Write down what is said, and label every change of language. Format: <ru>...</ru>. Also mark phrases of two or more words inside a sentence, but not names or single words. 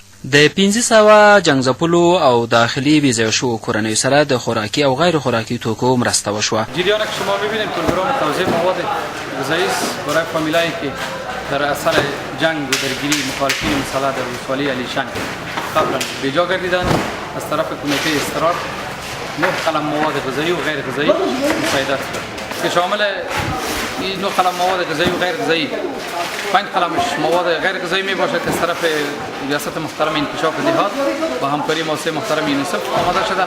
<ps>د 1500 جنګ او داخلي بېځایه شوو کورنیو سره د خوراکي او غیر خوراکي توکو مرسته وشوه.</ps> <fa>جریان که شما ببینید پروگرام توزیع مواد غذایی برای فامیلایی که در اثر جنگ و درگیری مخالفین مسلح در ولسوالی علیشنگ قبلا بیجا گردیدند. از طرف کمیته استقرار 9 قلم مواد غذایی و غیر غذایی مساعدت کرد که شامل این 9 قلم مواد غذایی و غیر غذایی 5 قلمش مواد غیر غذایی می باشد از طرف ریاست محترم انکشاف دهات با همکاری مؤسسه محترم یونیسف آماده شده.</fa>